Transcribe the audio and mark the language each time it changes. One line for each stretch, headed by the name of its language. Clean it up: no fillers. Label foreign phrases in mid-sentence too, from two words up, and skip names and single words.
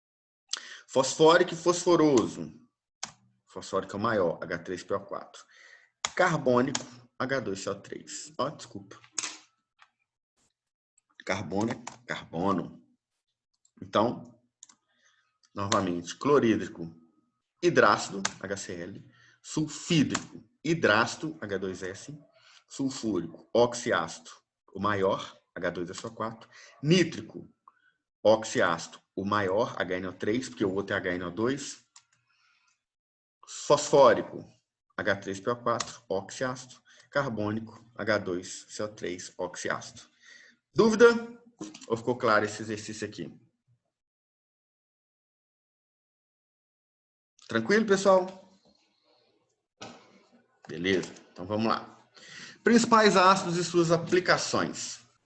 Portuguese: Fosfórico e fosforoso. Fosfórico é o maior, H3PO4. carbônico, H2CO3. Ó, desculpa. Carbono é carbono. Então, novamente, clorídrico, hidrácido, HCl, sulfídrico, hidrácido, H2S, sulfúrico, oxiácido, o maior, H2SO4, nítrico, oxiácido, o maior, HNO3, porque o outro é HNO2, fosfórico, H3PO4, oxiácido, carbônico, H2CO3, oxiácido. Dúvida? Ou ficou claro esse exercício aqui? Tranquilo, pessoal? Beleza, então vamos lá. Principais ácidos e suas aplicações.